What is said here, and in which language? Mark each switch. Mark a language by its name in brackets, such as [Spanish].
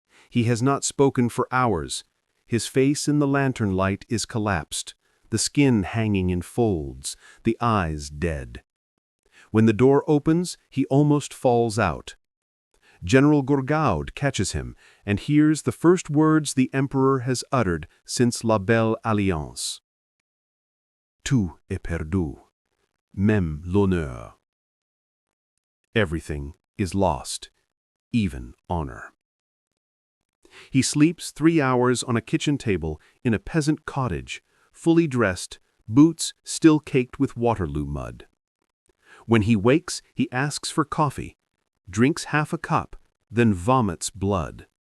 [English] He has not spoken for hours. His face in the lantern light is collapsed, the skin hanging in folds, the eyes dead. When the door opens, he almost falls out. General Gourgaud catches him and hears the first words the Emperor has uttered since La Belle Alliance. [French] Tout est perdu, même l'honneur. [English] Everything is lost, even honor. He sleeps 3 hours on a kitchen table in a peasant cottage, fully dressed, boots still caked with Waterloo mud. When he wakes, he asks for coffee, drinks half a cup, then vomits blood.